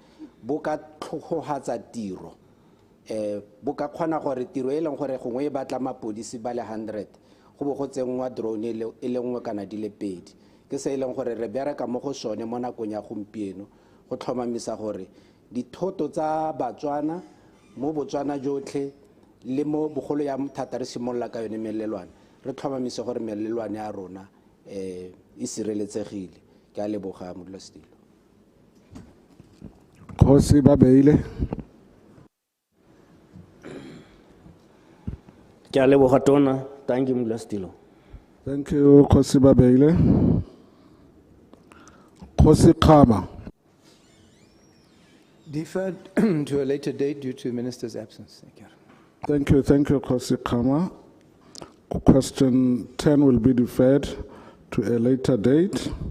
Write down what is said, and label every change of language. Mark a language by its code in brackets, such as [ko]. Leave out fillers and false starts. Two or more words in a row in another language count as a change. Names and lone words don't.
[tn] bo ka tlhogogatsa tiro bo ka kgona gore tiro e leng gore gongwe e batla mapodisi ba le 100 go bo go tsengwa drone e le nngwe kana di le pedi ke se e leng gore re bereka mo go sone mo nakong ya gompieno go tlhomamisa gore dithoto tsa Batswana mo Botswana jotlhe le mo bogolo ya thata re simolola ka yone melelwane re tlhomamise gore melelwane ya rona e sireletsegile ke a leboga modulasetilo Dikgosi ba beile ke a leboga tona [en] thank you [tn] modulasetilo [en] thank you [tn] Dikgosi ba beile Dikgosi Khama [en] Deferred to a later date due to the minister's absence. Thank you. Thank you, Dikgosi Khama. Question 10 will be deferred to a later date.